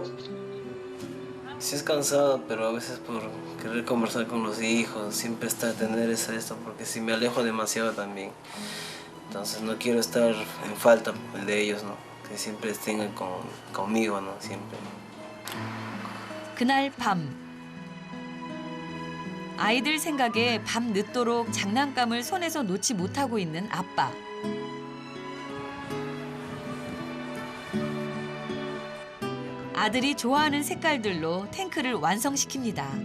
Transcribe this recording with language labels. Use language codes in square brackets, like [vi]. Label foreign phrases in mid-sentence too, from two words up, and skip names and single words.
[es] Sí es cansado, pero a veces por querer conversar con los hijos, siempre está tener esto, porque si me alejo demasiado también. Entonces no quiero estar en falta de ellos, ¿no? Que siempre estén conmigo, ¿no? Siempre. [ko] 그날 밤. 아이들 생각에 밤 늦도록 장난감을 손에서 놓지 못하고 있는 아빠. 아들이 좋아하는 색깔들로 탱크를 완성시킵니다.